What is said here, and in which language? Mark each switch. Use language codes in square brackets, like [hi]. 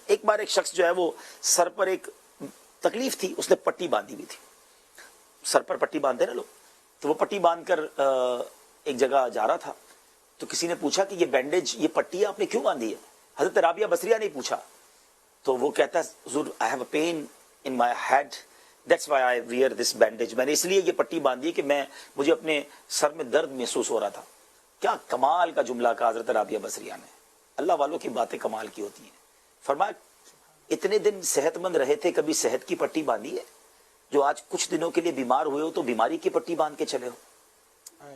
[ur] ایک بار ایک شخص جو ہے وہ سر پر ایک تکلیف تھی, اس نے پٹی باندھی ہوئی تھی, سر پر پٹی باندھے نا لوگ, تو وہ پٹی باندھ کر ایک جگہ جا رہا تھا. تو کسی نے پوچھا کہ یہ بینڈیج, یہ پٹی آپ نے کیوں باندھی ہے؟ حضرت رابعہ بصریہ نے پوچھا. تو وہ کہتا ہے حضور [en] I have a pain in my head, that's why I wear this bandage. [ur] میں نے اس لیے یہ پٹی باندھی کہ مجھے اپنے سر میں درد محسوس ہو رہا تھا. کیا کمال کا جملہ کہا حضرت رابعہ بصریہ نے. اللہ والوں کی باتیں کمال کی ہوتی ہیں. فرمایا اتنے دن صحت مند رہے تھے, کبھی صحت کی پٹی باندھی ہے؟ جو آج کچھ دنوں کے لیے بیمار ہوئے ہو تو بیماری کی پٹی باندھ کے چلے ہو.